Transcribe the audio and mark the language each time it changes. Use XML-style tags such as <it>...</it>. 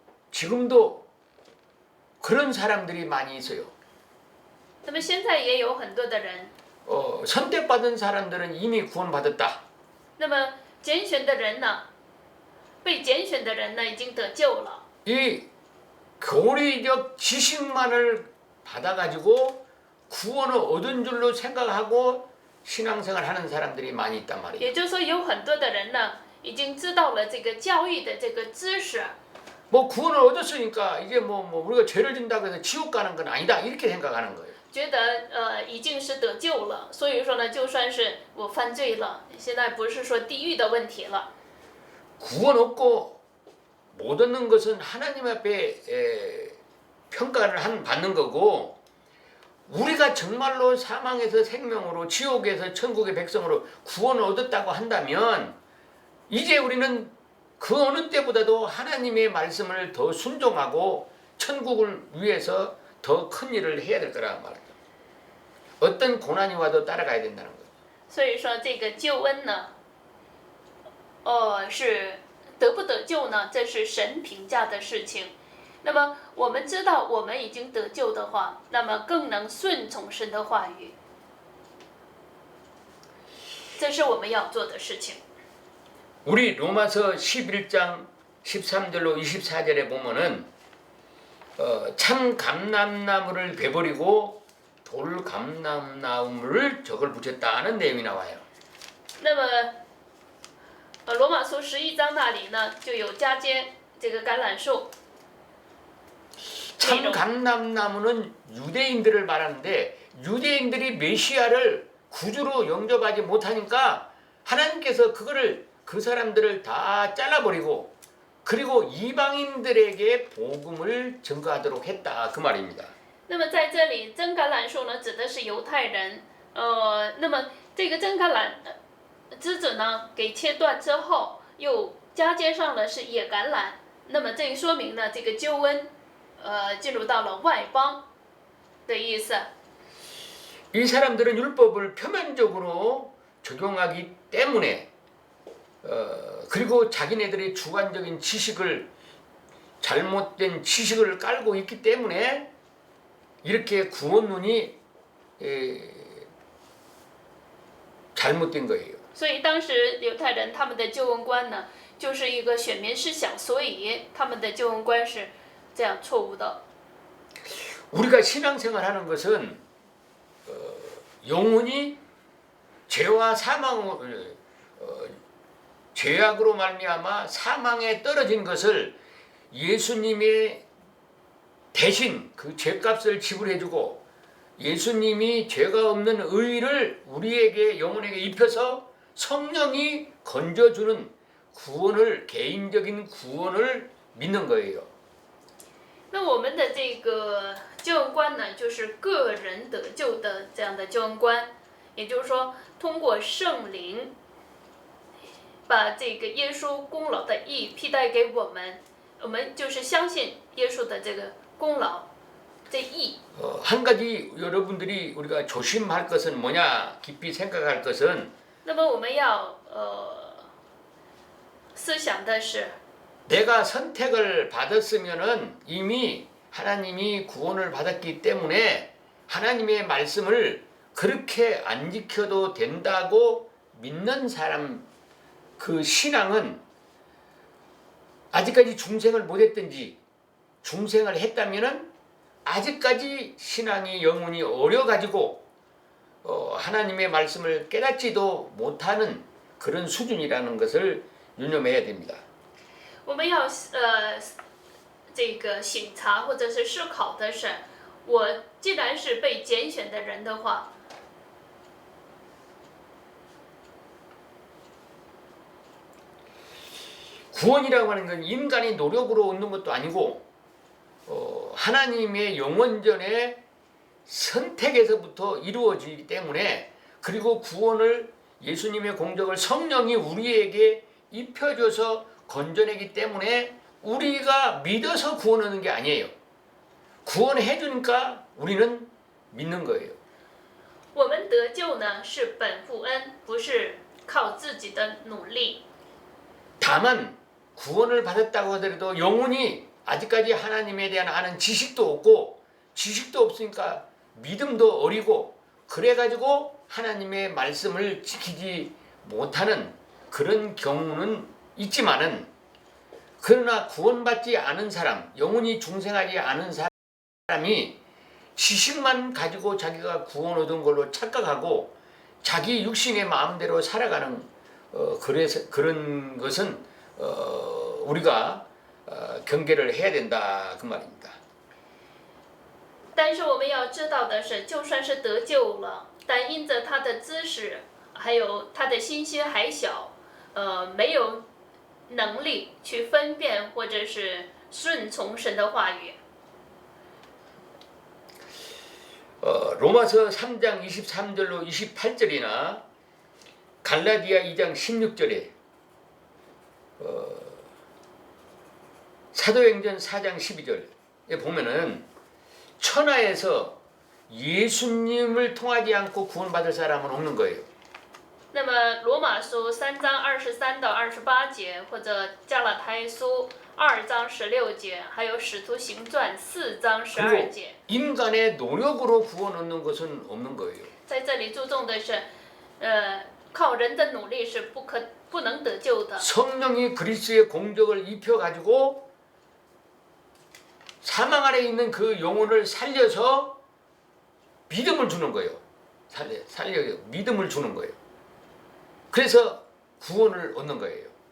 <ko>지금도 그런 사람들이 많이 있어요.</ko> <zh>那么现在也有很多的人，</zh> <ko>선택받은 사람들은 이미 구원받았다.</ko> <zh>那么拣选的人呢，被拣选的人呢已经得救了。</zh> <ko>이 교리적 지식만을 받아가지고 구원을 얻은 줄로 생각하고 신앙생활 하는 사람들이 많이 있단 말이에요.</ko> <zh>也就是说，有很多的人呢，已经知道了这个教义的这个知识，</zh> <ko>뭐 구원을 얻었으니까 이게 뭐 우리가 죄를 진다고 해서 지옥 가는 건 아니다 이렇게 생각하는 거예요.</ko> <zh>觉得已经是得救了，所以说呢，就算是我犯罪了，现在不是说地狱的问题了。</zh> <ko>구원 얻고 못 얻는 것은 하나님 앞에 평가를 받는 거고 우리가 정말로 사망에서 생명으로 지옥에서 천국의 백성으로 구원을 얻었다고 한다면 이제 우리는 그 어느 때보다도 하나님의 말씀을 더 순종하고 천국을 위해서 더 큰 일을 해야 될 거란 말이에요. 어떤 고난이 와도 따라가야 된다는 거예요.</ko> <zh>所以说这个救恩呢，是得不得救呢？这是神评价的事情。那么我们知道我们已经得救的话，那么更能顺从神的话语，这是我们要做的事情。</zh> <ko>우리 로마서 11장 13절로 24절에 보면은 참 감람나무를 베버리고 돌 감람나무를 적을 붙였다는 내용이 나와요.</ko> <zh>那么，罗马书11章那里呢，就有加接这个橄榄树。</zh> <ko>참 감람나무는 유대인들을 말하는데 유대인들이 메시아를 구주로 영접하지 못하니까 하나님께서 그 사람들을 다 잘라버리고 그리고 이방인들에게 복음을 전가하도록 했다 그 말입니다.</ko> <zh>那么在这里，真橄榄树呢，指的是犹太人。那么这个真橄榄枝子呢，给切断之后，又加接上了是野橄榄。那么这说明呢，这个救恩，进入到了外邦的意思。</zh> <ko>이 사람들은 율법을 표면적으로 적용하기 때문에 그리고 자기네들의 주관적인 지식을 잘못된 지식을 깔고 있기 때문에 이렇게 구원론이 잘못된 거예요.</ko> <zh>所以当时犹太人他们的救恩观呢，就是一个选民思想，所以他们的救恩观是这样错误的。</zh> <ko>우리가 신앙생활하는 것은 영혼이 죄와 사망 죄악으로 말미암아 사망에 떨어진 것을 예수님의 대신 그 죄값을 지불해주고 예수님이 죄가 없는 의를 우리에게 영혼에게 입혀서 성령이 건져주는 구원을 개인적인 구원을 믿는 거예요.</ko> <zh>那我们的这个救恩观呢，就是个人得救的这样的救恩观，也就是说，通过圣灵把这个耶稣功劳的义披戴给我们，我们就是相信耶稣的这个功劳，这义。</zh> <ko>한 가지 여러분들이 우리가 조심할 것은 뭐냐 깊이 생각할 것은</ko> <zh>那么我们要思想的是，</zh> <ko>내가 선택을 받았으면은 이미 하나님이 구원을 받았기 때문에 하나님의 말씀을 그렇게 안 지켜도 된다고 믿는 사람 그 신앙은 아직까지 중생을 못했든지 중생을 했다면은 아직까지 신앙이 영혼이 어려가지고 하나님의 말씀을 깨닫지도 못하는 그런 수준이라는 것을 유념해야 됩니다.</ko> <zh>我们要这个省察或者是思考的是，我既然是被拣选的人的话，</zh> <ko>구원이라고 하는 건 인간의 노력으로 얻는 것도 아니고 하나님의 영원전의 선택에서부터 이루어지기 때문에 그리고 구원을 예수님의 공적을 성령이 우리에게 입혀줘서 건져내기 때문에 우리가 믿어서 구원 얻는 게 아니에요. 구원해 주니까 우리는 믿는 거예요.</ko> <zh>我们得救呢是本乎恩，不是靠自己的努力。</zh> <ko>다만 구원을 받았다고 하더라도 영혼이 아직까지 하나님에 대한 아는 지식도 없고 지식도 없으니까 믿음도 어리고 그래가지고 하나님의 말씀을 지키지 못하는 그런 경우는 있지만은 그러나 구원받지 않은 사람, 영혼이 중생하지 않은 사람이 지식만 가지고 자기가 구원 얻은 걸로 착각하고 자기 육신의 마음대로 살아가는 그래서 그런 것은 우리가 경계를 해야 된다 그 말입니다.</ko> <zh>但是我们要知道的是，就算是得救了，但因着他的知识，还有他的心心还小，没有能力去分辨或者是顺从神的话语。</zh> <ko>로마서 3장 23절로 28절이나 갈라디아 2장 16절에 사도행전 4장 12절에 보면은 천하에서 예수님을 통하지 않고 구원받을 사람은 없는 거예요.</ko> <zh>那么罗马书3章23到28节，或者加拉太书2章16节，还有使徒行传4章12节，</zh> <ko>인간의 노력으로 구원 얻는 것은 없는 거예요.</ko> <zh>在这里注重的是，靠人的努力是不能得救的。</zh> <ko>성령이 그리스도의 공적을 입혀 가지고 사망 아래 있는 그 영혼을 살려서 믿음을 주는 거예요. 살려 믿음을 주는 거예요. 그래서 구원을 얻는 거예요.</ko>